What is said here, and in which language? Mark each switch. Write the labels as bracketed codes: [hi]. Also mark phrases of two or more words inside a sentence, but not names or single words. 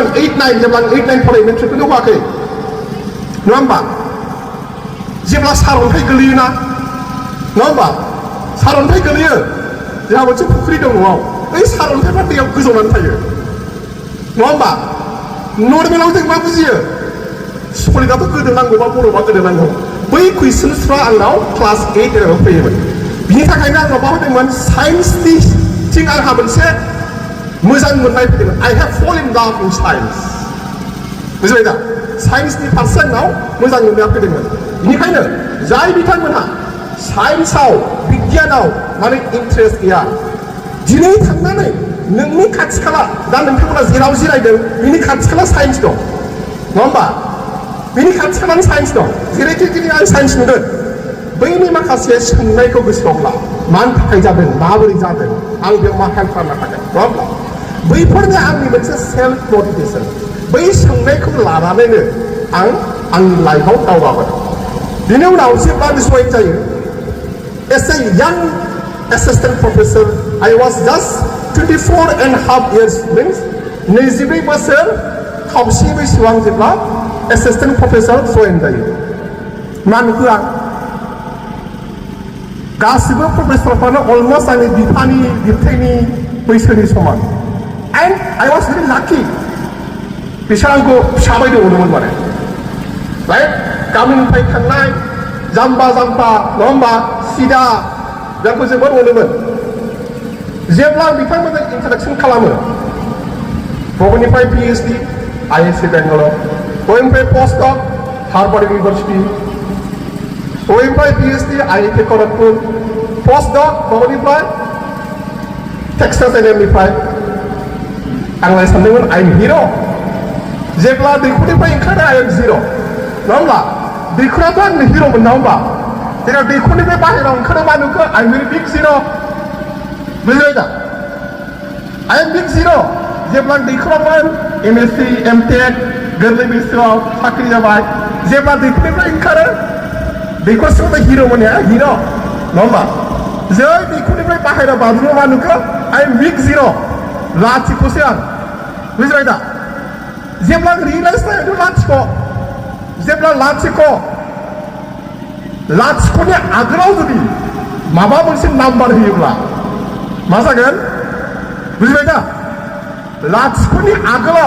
[brx] 8-9 जेब्ला 8-9 फरायो मेट्रिकखौनो होआखै नङा होमबा जेब्ला सारअन्थाइ गोलैयोना नङा होमबा सारअन्थाइ गोलैयो जोंहा मोनसे फुख्रि दं न'आव बै सारअन्थाइफ्रा दैयाव गोजौनानै थायो नङा होमबा नर्मेलाव जों मा बुजियो सलिडआथ' गोदोनांगौ बा बरफआ गोदोनांगौ बै कुइसन्सफ्रा आंनाव क्लास 8 एराव फैयोमोन बिनि थाखायनो आंनाव मा होदोंमोन साइन्सनि थिं आंहा मोनसे मोजां मोननाय फैदोंमोन [en] I have fallen in love in science [brx] बुजिबाय दा साइन्सनि फारसे आंनाव मोजां मोननाया फैदोंमोन बेनिखायनो जाय बिथांमोनहा साइन्सआव बिगियानाव माने इन्ट्रेस्ट गैया दिनै थांनानै नोंनि खाथि खाला दा नोंथांमोना जेराव जिरायदों बिनि खाथि खाला साइन्स दं नङा होमबा बिनि खाथि खालानि साइन्स दं जेरैखि दिनै आं साइन्स नुदों बैनि माखासे सोंनायखौ गोसोआव ला मानि थाखाय जादों माबोरै जादों आं बेयाव मा हेल्प खालामनो हागोन नङा होमब्ला बैफोरनो आंनि मोनसे [en] self motivation [brx] बै सोंनायखौ लानानैनो आं आंनि लाइफआव दावगाबोदों बिनि उनाव जेब्ला जइन जायो एस ए यां [en] assistant professor I was just 24.5 years means 22 [brx] बोसोर खावसे बैसोआव आं जेब्ला [en] assistant professor [brx] जइन जायो मा नुखो आं गासिबो प्रफेसरफ्रानो अलमस्ट आंनि बिफानि बिबथैनि बैसोनि समान एन्ड [en] I was very lucky [brx] बिसोर आंखौ फिसा बायदि अनोमोन माने राइट गामिनिफ्राय थांनाय जाम्बा जाम्बा नङा होमबा सिदा जोंखौ जोबोद अनोमोन जेब्ला आं बिथांमोनजों इन्ट्रडाक्सन खालामो बबेनिफ्राय Ph.D IISC Bangalore बबेनिफ्राय postdoc Harvard University बबेनिफ्राय Ph.D IIT खड़गपुर postdoc बबेनिफ्राय Texas A&Mनिफ्राय आंलाय सानदोंमोन [en] I'm hero [brx] जेब्ला दैखरनिफ्राय ओंखारो [en] I am zero [brx] नङा होमब्ला दैखराथ' आंनि हिर'मोन नङा होमबा जेब्ला दैखरनिफ्राय बाहेरायाव ओंखारो मा नुखो [en] I'm very big zero [brx] बुजिबाय दा [en] I am big zero [brx] जेब्ला दैखरावमोन M.Sc M.Tech गोरलै बैसोआव साख्रि जाबाय जेब्ला दैखरनिफ्राय ओंखारो दैखर सिङाव हिर'मोन हिर' नङा होमबा जै दैखरनिफ्राय बाहेरायाव बाज्रुमो मा नुखो [en] I am big zero [brx] लाथिख'सै आं बुजिबाय दा जेब्ला रियेलाइज जायो लाथिख' जेब्ला लाथिख'नि आगोलाव जुदि माबा मोनसे नाम्बार होयोब्ला मा जागोन बुजिबाय दा लाथिख'नि आगोलाव